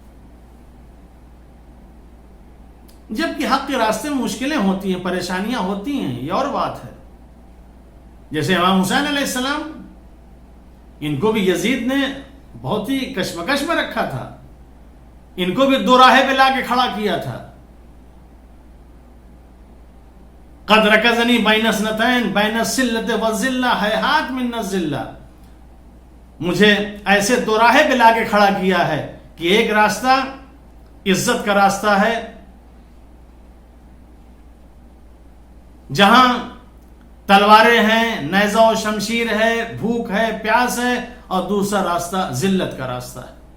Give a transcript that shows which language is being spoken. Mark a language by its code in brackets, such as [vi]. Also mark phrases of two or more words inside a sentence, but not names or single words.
[ur] جبکہ حق کے راستے میں مشکلیں ہوتی ہیں، پریشانیاں ہوتی ہیں، یہ اور بات ہے۔ جیسے امام حسین [ar] علیہ السلام، [ur] ان کو بھی یزید نے بہت ہی کشمکش میں رکھا تھا، ان کو بھی دو راہے پہ لا کے کھڑا کیا تھا۔ [ar] قد رکزنی بین اثنتین بین السلۃ والذلہ ہیہات من الذلہ، [ur] مجھے ایسے دو راہے پہ لا کے کھڑا کیا ہے کہ ایک راستہ عزت کا راستہ ہے جہاں تلواریں ہیں، نیزہ و شمشیر ہے، بھوک ہے، پیاس ہے، اور دوسرا راستہ ذلت کا راستہ ہے۔